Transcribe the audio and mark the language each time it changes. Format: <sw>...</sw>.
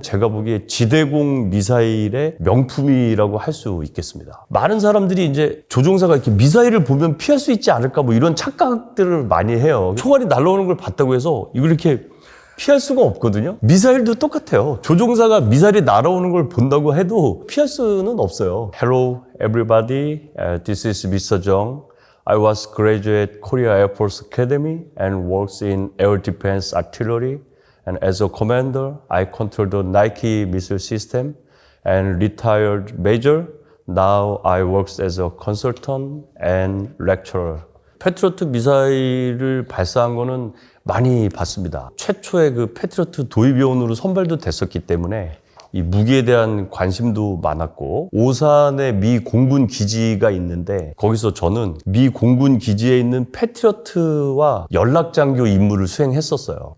<ko>제가 보기에 지대공 미사일의 명품이라고 할 수 있겠습니다. 많은 사람들이 이제 조종사가 이렇게 미사일을 보면 피할 수 있지 않을까 뭐 이런 착각들을 많이 해요. 총알이 날아오는 걸 봤다고 해서 이걸 이렇게 피할 수가 없거든요. 미사일도 똑같아요. 조종사가 미사일이 날아오는 걸 본다고 해도 피할 수는 없어요.</ko> <en>Hello everybody, this is Mr. Jung. I was graduate Korea Air Force Academy and works in air defense artillery. And as a commander, I control the Nike missile system and retired major. Now I work as a consultant and lecturer.</en> <ko>패트리어트 미사일을 발사한 거는 많이 봤습니다. 최초의 그 패트리어트 도입요원으로 선발도 됐었기 때문에 이 무기에 대한 관심도 많았고, 오산에 미 공군 기지가 있는데 거기서 저는 미 공군 기지에 있는 패트리어트와 연락장교 임무를 수행했었어요.</ko>